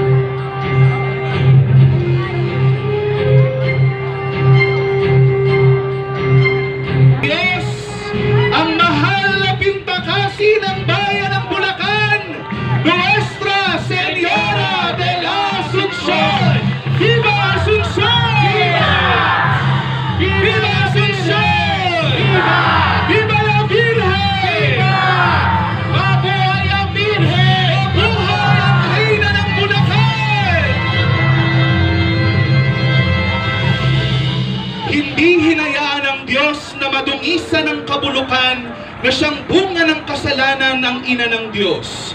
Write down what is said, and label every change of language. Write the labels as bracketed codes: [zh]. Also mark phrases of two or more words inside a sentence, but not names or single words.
[tl] Yes, ang mahal na pintakasi ng bayan ng Bulacan, Nuestra Señora de la Asunción! [es] Viva Asunción! ¡Viva Asunción! ¡Viva! ¡Viva la Virgen! ¡Viva! [tl] ¡Mabuhay ang Virgen! ¡Mabuhay ang Reyna ng Bulacan! Hindi hinayaan ng Diyos na madungisan ng kabulukan na siyang bunga ng kasalanan ng ina ng Diyos.